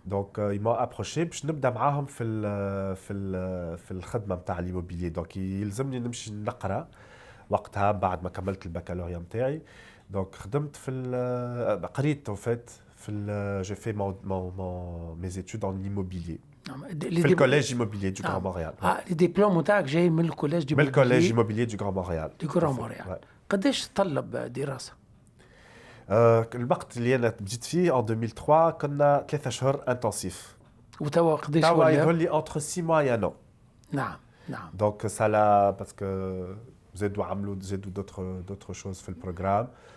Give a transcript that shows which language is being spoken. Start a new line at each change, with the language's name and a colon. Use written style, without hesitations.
Arabic: دونك
French: il m'a approché
Arabic: باش نبدا معاهم في الخدمه نتاع ليموبيليي. دونك يلزمني نمشي نقرا وقتها بعد ما كملت البكالوريا نتاعي. دونك خدمت قريت في
French: j'ai fait mes études en immobilier في الكوليج immobilier du Grand Montréal.
Arabic: الدبلوم نتاعك جاي من الكوليج
French: immobilier du Grand Montréal.
Arabic: قداش تطلب دراسة؟ الوقت اللي أنا بديت فيه en 2003 كنا 3 شهور انتنسيف. وتوا قداش توا يظهر
French: entre 6 mois et 1 an.
Arabic: نعم نعم.
French: Donc ça là parce que
Arabic: زادوا
French: d'autres choses
Arabic: في البروغرام.